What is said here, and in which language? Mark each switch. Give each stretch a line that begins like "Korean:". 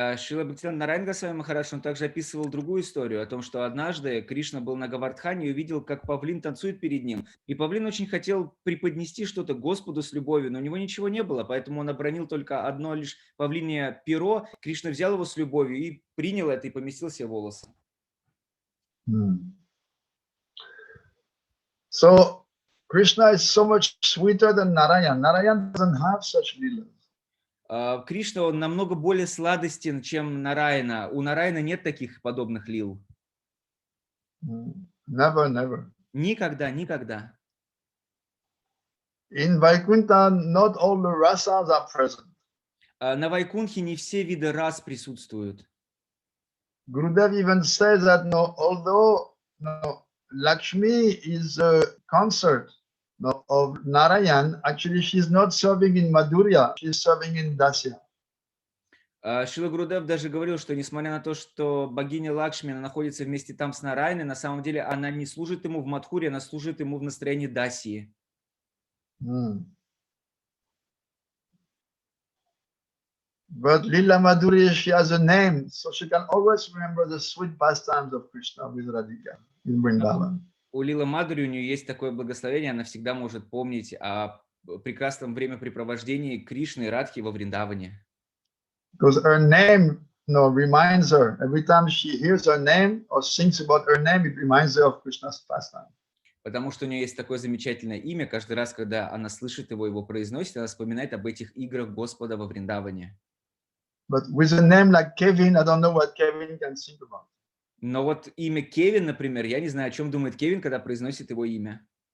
Russian: Шрила Бхактивиданта Нарайана Госвами Махарадж, он также описывал другую историю о том, что однажды Кришна был на Говардхане и увидел, как павлин танцует перед ним. И павлин очень хотел преподнести что-то Господу с любовью, но у него ничего не было, поэтому он обронил только одно лишь павлинье перо. Кришна взял его с любовью и принял это и поместил себе в волосы.
English: So Krishna is so much sweeter than Narayan. Narayan doesn't have such leelas.
Russian: Кришна, он намного более сладостен, чем Нараяна. У Нараяна нет таких подобных лил.
English: Never.
Russian: Никогда, никогда.
English: In Vaikuntha, not all the rasas are present.
Russian: На Вайкунхе не все виды рас присутствуют.
English: Gurudev even says that no, although no, Lakshmi is a consort no, of Narayan, actually she's not serving in Madhurya, she's serving in Dasya.
Russian: Шрила Гурудев даже говорил, что несмотря на то, что богиня Лакшми она находится вместе там с Нарайной, на самом деле она не служит ему в Мадхуре, она служит ему в настроении Дасии.
English: But Lila Madhuri, she has a name, so she can always remember the sweet pastimes of Krishna with Radhika in Vrindavan.
Russian: У Лилы Мадхури у нее есть такое благословение, она всегда может помнить о прекрасном времяпрепровождении Кришны и Радхи во Вриндаване.
English: Because her name reminds her, every time she hears her name or thinks about her name, it reminds her of Krishna's pastime.
Russian: Потому что у нее есть такое замечательное имя, каждый раз, когда она слышит его произносит, она вспоминает об этих играх Господа во Вриндаване.
English: But with a name like Kevin, I don't know what Kevin can think about.
Russian: Но вот имя Кевин, например, я не знаю, о чем думает Кевин, когда произносит его имя.